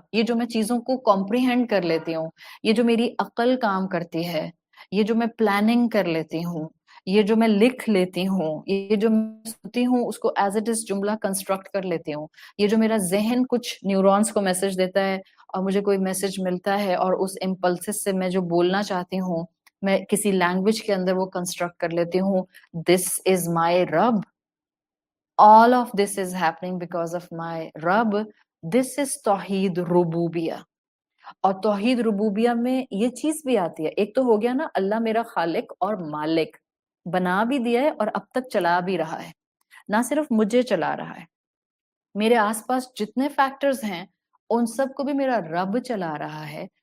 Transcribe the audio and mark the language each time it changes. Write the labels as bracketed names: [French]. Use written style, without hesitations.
[Urdu] یہ جو میں چیزوں کو کمپریہینڈ کر لیتی ہوں, یہ جو میری عقل کام کرتی ہے, یہ جو میں پلاننگ کر لیتی ہوں, یہ جو میں لکھ لیتی ہوں, یہ جو میں سنتی ہوں اس کو [English] as it is [Urdu] جملہ کنسٹرکٹ کر لیتی ہوں, یہ جو میرا ذہن کچھ نیورونز کو میسج دیتا ہے اور مجھے کوئی میسج ملتا ہے اور اس امپلسز سے میں جو بولنا چاہتی ہوں میں کسی لینگویج کے اندر وہ کنسٹرکٹ کر لیتی ہوں. [English] This is my رب. All of this is happening because of my رب. This is [Urdu] توحید ربوبیہ. اور توحید ربوبیہ میں یہ چیز بھی آتی ہے, ایک تو ہو گیا نا اللہ میرا خالق اور مالک, بنا بھی دیا ہے اور اب تک چلا بھی رہا ہے, نہ صرف مجھے چلا رہا ہے, میرے آس پاس جتنے فیکٹرز ہیں ان سب کو بھی میرا رب چلا رہا ہے.